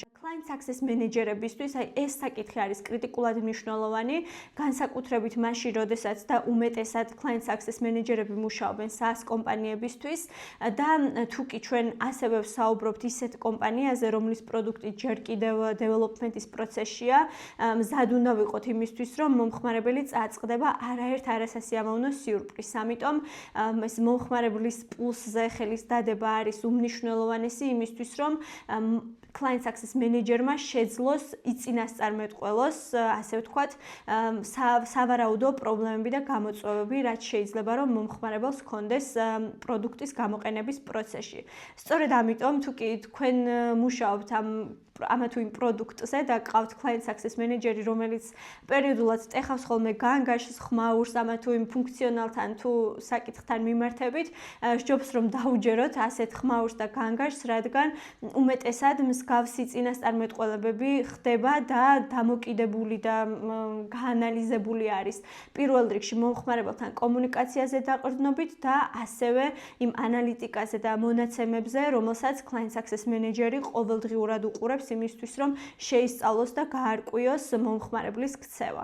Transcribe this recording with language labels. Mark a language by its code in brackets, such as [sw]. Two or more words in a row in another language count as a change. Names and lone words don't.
[en] Client success [ka] მენეჯერებისთვის ეს საკითხი არის კრიტიკულად მნიშვნელოვანი, განსაკუთრებით მაშინ, როდესაც და უმეტესად [en] client success [ka] მენეჯერები მუშაობენ SaaS კომპანიებისთვის და თუ კი ჩვენ ასევე ვსაუბრობთ ისეთ კომპანიაზე, რომლის პროდუქტი ჯერ კიდევ development-ის პროცესშია, მზად უნდა ვიყოთ იმისთვის, რომ მომხმარებელი წააწყდება არაერთ არასასიამოვნო სიურპრიზს. ამიტომ ეს მომხმარებლის პულსზე ხელის დადება არის უმნიშვნელოვანესი იმისთვის, რომ [en] client success manager- [ka] მა შეძლოს იწინასწარმეტყველოს, ასე ვთქვათ, სავარაუდო პრობლემები და გამოწვევები, რაც შეიძლება რომ მომხმარებელს ჰქონდეს პროდუქტის გამოყენების პროცესში. სწორედ ამიტომ, თუ კი თქვენ მუშაობთ ამა თუ იმ პროდუქტზე და გყავთ [en] client success manager- [ka] ი, რომელიც პერიოდულად ტეხავს ხოლმე განგაშს, ხმაურს ამა თუ იმ ფუნქციონალთან თუ საკითხთან მიმართებით, სჯობს რომ დაუჯეროთ ასეთ ხმაურს და განგაშს, რადგან უმეტესად მსგავსი წინასწარმეტყველებები ხდება და დამოკიდებული და გაანალიზებული არის პირველ რიგში მომხმარებელთან კომუნიკაციაზე დაყრდნობით და ასევე იმ ანალიტიკაზე და მონაცემებზე, რომელსაც [en] Client Success Manager- [ka] ი ყოველდღიურად უყურებს იმისთვის, რომ შეისწავლოს და გაარკვიოს მომხმარებლის ქცევა.